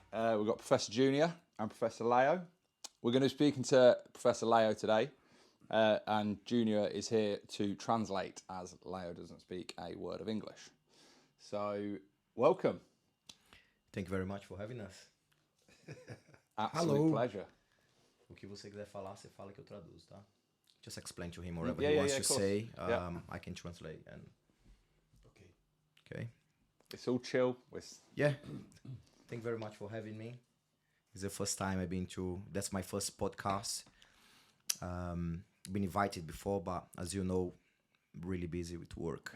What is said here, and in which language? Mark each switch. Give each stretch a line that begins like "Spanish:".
English: We've got Professor Junior and Professor Leo. We're going to be speaking to Professor Leo today, and Junior is here to translate as Leo doesn't speak a word of English. So, welcome. Thank you very much for having us. Absolute pleasure.
Portuguese: O que você quiser falar, você fala que eu traduzo, tá?
English: Just explain to him whatever he wants to say. I can translate. And okay. It's all chill. Yeah. Thank you very much for having me. It's the first time I've been to. That's my first podcast. Been invited before, but as you know, really busy with work.